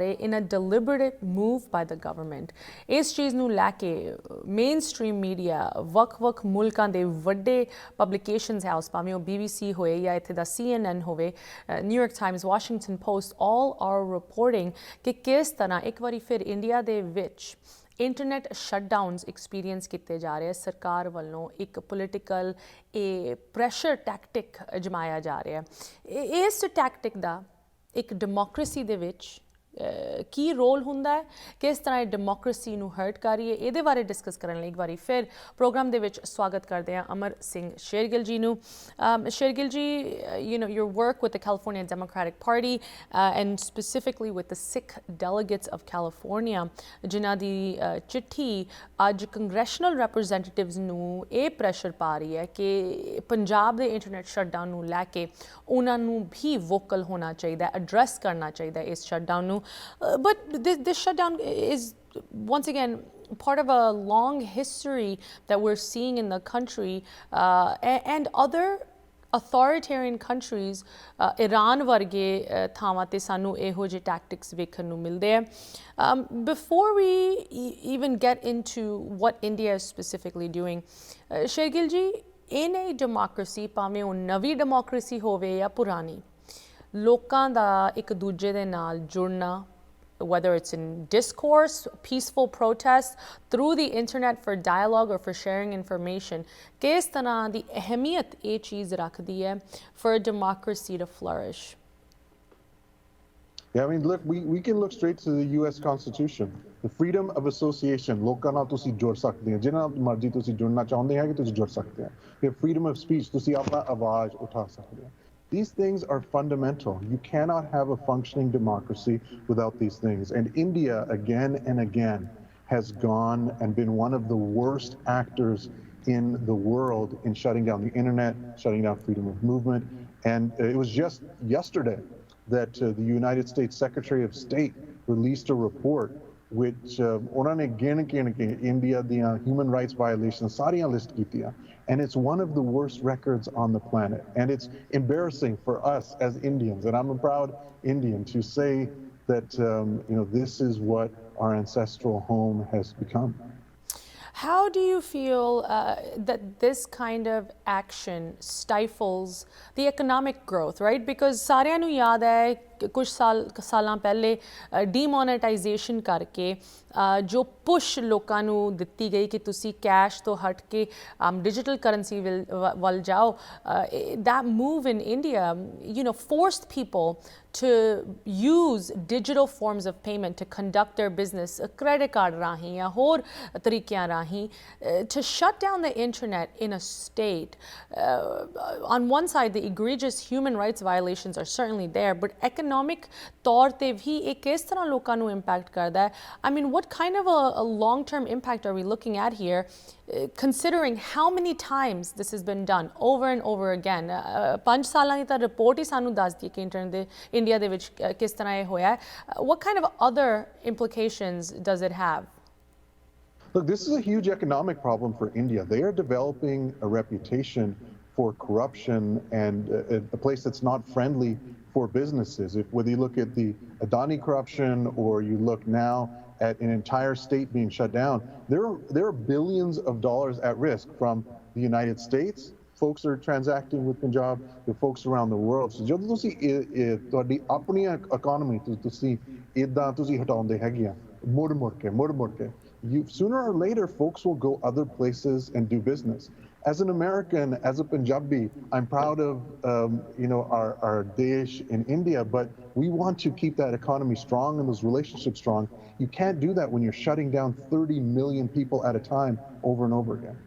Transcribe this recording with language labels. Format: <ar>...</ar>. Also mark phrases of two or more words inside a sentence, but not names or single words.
<pa>ਰਹੇ</pa> <en>in a deliberate move by the government</en> <pa>ਇਸ ਚੀਜ਼ ਨੂੰ ਲੈ ਕੇ</pa> <en>main stream media</en> <pa>ਵੱਖ-ਵੱਖ ਮੁਲਕਾਂ ਦੇ ਵੱਡੇ</pa> <en>publications house</en> <pa>ਭਾਵੇਂ ਉਹ BBC ਹੋਏ ਜਾਂ ਇੱਥੇ ਦਾ CNN ਹੋਵੇ ਨਿਊਯਾਰਕ ਟਾਈਮਸ ਵਾਸ਼ਿੰਗਟਨ ਪੋਸਟ</pa> <en>all are reporting</en> <pa>ਕਿ ਕਿਸ ਤਰ੍ਹਾਂ ਇੱਕ ਵਾਰੀ ਫਿਰ ਇੰਡੀਆ ਦੇ ਵਿੱਚ</pa> <en>internet shutdowns experience</en> <pa>ਕੀਤੇ ਜਾ ਰਹੇ ਸਰਕਾਰ ਵੱਲੋਂ ਇੱਕ</pa> <en>political pressure tactic</en> <pa>ਅਜਮਾਇਆ ਜਾ ਰਿਹਾ ਇਸ ਟੈਕਟਿਕ ਦਾ ਇੱਕ ਡੈਮੋਕ੍ਰੇਸੀ ਦੇ ਵਿੱਚ ਕੀ ਰੋਲ ਹੁੰਦਾ ਹੈ ਕਿਸ ਤਰ੍ਹਾਂ ਇਹ ਡੈਮੋਕ੍ਰੇਸੀ ਨੂੰ ਹਰਟ ਕਰ ਰਹੀ ਹੈ ਇਹਦੇ ਬਾਰੇ ਡਿਸਕਸ ਕਰਨ ਲਈ ਇੱਕ ਵਾਰੀ ਫਿਰ ਪ੍ਰੋਗਰਾਮ ਦੇ ਵਿੱਚ ਸਵਾਗਤ ਕਰਦੇ ਹਾਂ ਅਮਰ ਸਿੰਘ ਸ਼ੇਰਗਿਲ ਜੀ ਨੂੰ ਸ਼ੇਰਗਿਲ ਜੀ</pa> <en>your work with the California Democratic Party and specifically with the Sikh delegates of California</en> <pa>ਜਿਨ੍ਹਾਂ ਦੀ ਚਿੱਠੀ ਅੱਜ</pa> <en>congressional representatives</en> <pa>ਨੂੰ ਇਹ ਪ੍ਰੈਸ਼ਰ ਪਾ ਰਹੀ ਹੈ ਕਿ ਪੰਜਾਬ ਦੇ</pa> <en>internet shutdown</en> <pa>ਨੂੰ ਲੈ ਕੇ ਉਹਨਾਂ ਨੂੰ ਵੀ ਵੋਕਲ ਹੋਣਾ ਚਾਹੀਦਾ ਐਡਰੈਸ ਕਰਨਾ ਚਾਹੀਦਾ ਇਸ ਸ਼ਟਡਾਊਨ ਨੂੰ</pa> <en>but this shutdown is once again part of a long history that we're seeing in the country and other authoritarian countries</en> <pa>Iran varge thaਵਾਂ ਤੇ ਸਾਨੂੰ ਇਹੋ ਜਿਹੇ tactics ਵੇਖਣ ਨੂੰ ਮਿਲਦੇ ਆ</pa> <en>before we even get into what India is specifically doing</en> <pa>Shergil ji ਇਹ ਨਈ ਡੈਮੋਕ੍ਰੇਸੀ ਭਾਵੇਂ ਉਹ ਨਵੀਂ ਡੈਮੋਕ੍ਰੇਸੀ ਹੋਵੇ ਜਾਂ ਪੁਰਾਣੀ ਲੋਕਾਂ ਦਾ ਇੱਕ ਦੂਜੇ ਦੇ ਨਾਲ ਜੁੜਨਾ</pa> <en>whether it's in discourse, peaceful protest, through the internet for dialogue or for sharing information,</en> <pa>ਕਿਸ ਤਰ੍ਹਾਂ ਦੀ ਅਹਿਮੀਅਤ ਇਹ ਚੀਜ਼ ਰੱਖਦੀ ਹੈ</pa> <en>for democracy to flourish? Yeah, I mean, look, we can look straight to the US Constitution. The freedom of association,</en> <pa>ਲੋਕਾਂ ਨਾਲ ਤੁਸੀਂ ਜੁੜ ਸਕਦੇ ਹੋ ਜਿਨ੍ਹਾਂ ਨਾਲ ਮਰਜ਼ੀ ਤੁਸੀਂ ਜੁੜਨਾ ਚਾਹੁੰਦੇ ਹੋ ਕਿ ਤੁਸੀਂ ਜੁੜ ਸਕਦੇ ਹੋ ਫਿਰ</pa> <en>freedom of speech</en> <pa>ਤੁਸੀਂ ਆਪਣਾ ਆਵਾਜ਼ ਉਠਾ ਸਕਦੇ ਹੋ</pa> <en>These things are fundamental. You cannot have a functioning democracy without these things. And India, again and again, has gone and been one of the worst actors in the world in shutting down the internet, shutting down freedom of movement. And it was just yesterday that the United States Secretary of State released a report which</en> <pa>ਉਹਨਾਂ ਨੇ ਗਿਣ ਕੇ ਇੰਡੀਆ ਦੀਆਂ human rights violations ਸਾਰੀਆਂ list ਕੀਤੀਆਂ</pa> <en>and it's one of the worst records on the planet and it's embarrassing for us as Indians and I'm a proud Indian to say that this is what our ancestral home has become. How do you feel that this kind of action stifles the economic growth, right?</en> <pa>Because ਸਾਰਿਆਂ ਨੂੰ ਯਾਦ ਹੈ ਕੁਝ ਸਾਲਾਂ ਪਹਿਲੇ ਡੀਮੋਨੇਟਾਈਜੇਸ਼ਨ ਕਰਕੇ ਜੋ ਪੁਸ਼ ਲੋਕਾਂ ਨੂੰ ਦਿੱਤੀ ਗਈ ਕਿ ਤੁਸੀਂ ਕੈਸ਼ ਤੋਂ ਹਟ ਕੇ</pa> <en>digital currency</en> <pa>ਵੱਲ ਜਾਓ,</pa> <en>that move in India, forced people to use digital forms of payment to conduct their business, credit card</en> <pa>ਰਹੀ ਜਾਂ ਹੋਰ ਤਰੀਕਿਆਂ ਰਹੀ,</pa> <en>to shut down the internet in a state. On one side, the egregious human rights violations are certainly there, but economic</en> <pa>ਤੌਰ ਤੇ ਵੀ ਇੱਕ ਕਿਸ ਤਰ੍ਹਾਂ ਲੋਕਾਂ ਨੂੰ impact ਕਰਦਾ ਹੈ.</pa> <en>I mean, what kind of a long-term impact are we looking at here, considering how many times this has been done over and over again?</en> <pa>5 ਸਾਲਾਂ ਦੀ ਤਾਂ ਰਿਪੋਰਟ ਹੀ ਸਾਨੂੰ ਦੱਸਦੀ ਹੈ ਕਿ ਇੰਡੀਆ ਦੇ ਵਿੱਚ ਕਿਸ ਤਰ੍ਹਾਂ ਇਹ ਹੋਇਆ ਹੈ.</pa> <en>What kind of other implications does it have? Look, this is a huge economic problem for India. They are developing a reputation for corruption and a place that's not friendly for businesses. Whether you look at the Adani corruption or you look now at an entire state being shut down, there are billions of dollars at risk from the United States. Folks are transacting with Punjab, the folks around the world.</en> <pa>So ਜਦੋਂ ਤੁਸੀਂ ਤੁਹਾਡੀ ਆਪਣੀ economy ਤੁਸੀਂ ਇਦਾਂ ਤੁਸੀਂ ਹਟਾਉਂਦੇ ਹੈਗੇ ਆ ਮੁੜ ਕੇ</pa> <en>sooner or later folks will go other places and do business. As an American, as a Punjabi, I'm proud of our desh in India, but we want to keep that economy strong and those relationships strong. You can't do that when you're shutting down 30 million people at a time over and over again.</en>